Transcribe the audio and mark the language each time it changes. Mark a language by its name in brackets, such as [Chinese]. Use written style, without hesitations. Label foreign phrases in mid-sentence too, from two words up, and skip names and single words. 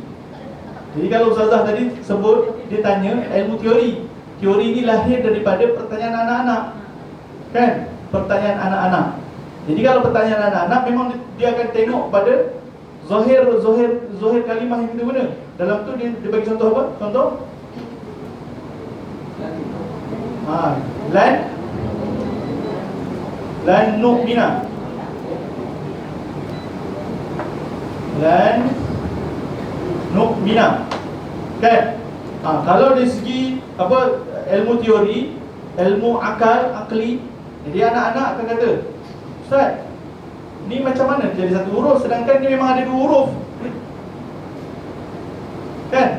[Malay] Jadi kalau ustazah tadi sebut, dia tanya ilmu teori. Teori ini lahir daripada pertanyaan anak-anak. Kan? Pertanyaan anak-anak. Jadi kalau pertanyaan anak-anak, memang dia akan tengok pada Zohir kalimah yang kita guna. Dalam tu dia bagi contoh apa? [Arabic] Contoh لن نؤمن. لن نؤمن. [Malay] Kan? Kalau dari segi apa, ilmu teori, ilmu akli, jadi anak-anak akan kata, Ustaz, ni macam mana jadi satu huruf sedangkan dia memang ada dua huruf. Kan?